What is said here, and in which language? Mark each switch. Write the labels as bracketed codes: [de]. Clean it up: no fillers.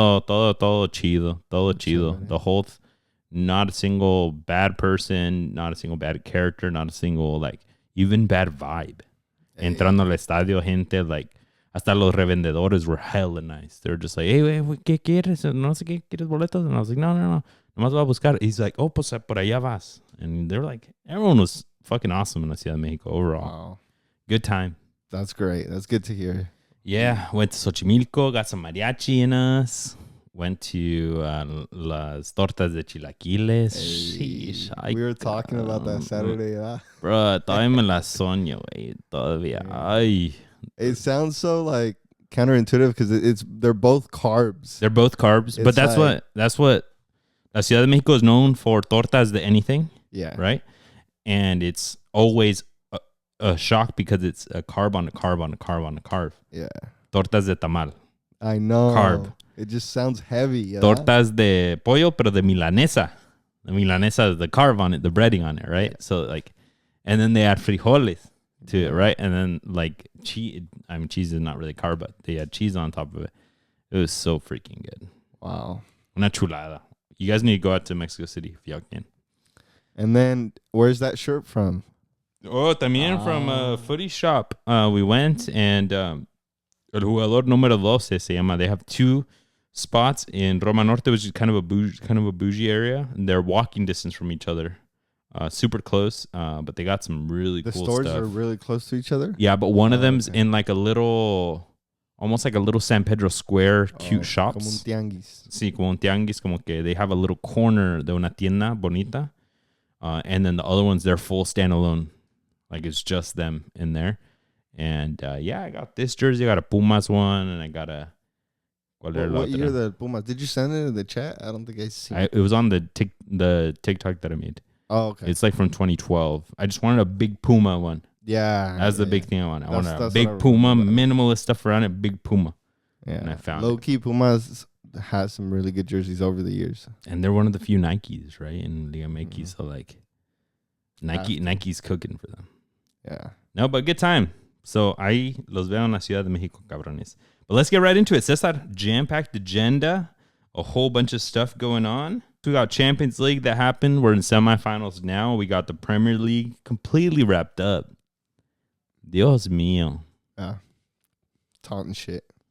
[es] Todo chido. [en] The whole, not a single bad person, not a single bad character, not a single, like, even bad vibe. [es] Entrando al estadio, gente, like, hasta los revendedores [en] were hella nice. They were just like, hey, [es] ¿qué quieres? No sé qué, ¿quieres boletos? [en] And I was like, no. [es] Nomás voy a buscar. [en] He's like, oh, [es] pues por allá vas. [en] And they're like, everyone was fucking awesome in la Ciudad de Mexico overall. Wow. Good time. That's great. That's good to hear. Yeah. Went to Xochimilco, got some mariachi in us. Went to las tortas de chilaquiles. We were talking about that Saturday, yeah. [es] Bro, todavía me la sueño, güey. Todavía. Ay. [en] It sounds so like counterintuitive because they're both carbs. They're both carbs, but that's what La Ciudad de Mexico is known for, tortas de anything. Yeah. Right? And it's always a shock because it's a carb on a carb on a carb on a carb. Yeah. [es] Tortas de tamal. [en] I know. Carb. It just sounds heavy. Yeah? [es] Tortas de pollo, pero de milanesa. [en] The milanesa is the carb on it, the breading on it, right? Yeah. So like, and then they add frijoles to it, right? And then like cheese. I mean, cheese is not really carb, but they had cheese on top of it. It was so freaking good. Wow. [es] Una chulada. [en] You guys need to go out to Mexico City if y'all can. And then, where's that shirt from? Oh, también from a footy shop. We went and El Jugador Número 12 [es] se llama. [en] They have 2 spots in Roma Norte, which is kind of a bougie area. And they're walking distance from each other. Super close, but they got some really cool stuff. The stores are really close to each other? Yeah, but one of them's in like a little... Almost like a little San Pedro Square cute shops. [es] Como un tianguis. Sí, como un tianguis. Como que [en] they have a little corner [es] de una tienda bonita. [en] And then the other ones, they're full standalone. Like it's just them in there. And yeah, I got this jersey. I got a Pumas one. And I got a... What year the Pumas? Did you send it in the chat? I don't think I seen it. It was on the TikTok that I made. Oh, okay. It's like from 2012. I just wanted a big Puma one. Yeah. That's the big thing I want. I want a big Puma, minimalist stuff around it, big Puma. Yeah. And I found low-key Pumas has some really good jerseys over the years. And they're one of the few Nikes, right? In Liga MX. So like Nike's cooking for them. Yeah. No, but good time. [es] So ahí los veo en la Ciudad de México, cabrones. [en] But let's get right into it. Cesar, jam-packed agenda. A whole bunch of stuff going on. We got Champions League that happened. We're in semifinals now. We got the Premier League completely wrapped up. [es] Dios mío. [en] Yeah. Taunting shit.